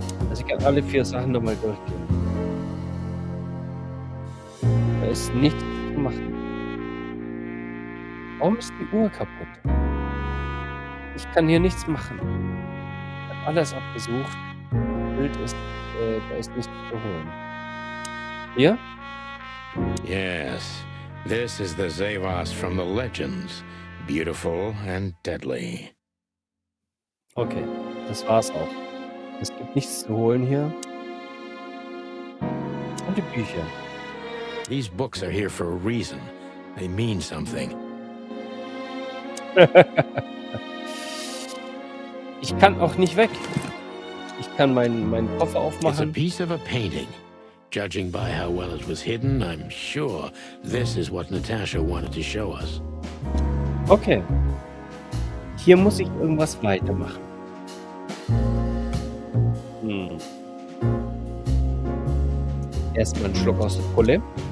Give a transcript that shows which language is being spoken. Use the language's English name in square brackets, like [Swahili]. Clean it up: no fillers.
[German] Also ich kann alle 4 Sachen nochmal durchgehen. Da ist nichts zu machen. Warum ist die Uhr kaputt? Ich kann hier nichts machen. Ich habe alles abgesucht. Das Bild ist, da ist nichts zu holen. Hier? [English] Yes, this is the Zavos from the legends. Beautiful and deadly. [German] Okay, das war's auch. Es gibt nichts zu holen hier. Und die Bücher. [English] These books are here for a reason. They mean something. [German] Ich kann auch nicht weg. Ich kann meinen Koffer [English] It's a [German] aufmachen. [English] piece of a painting. Judging by how well it was hidden, I'm sure this is what Natasha wanted to show us. Okay. [German] Hier muss ich irgendwas weitermachen. Erstmal einen Schluck aus der Pulle.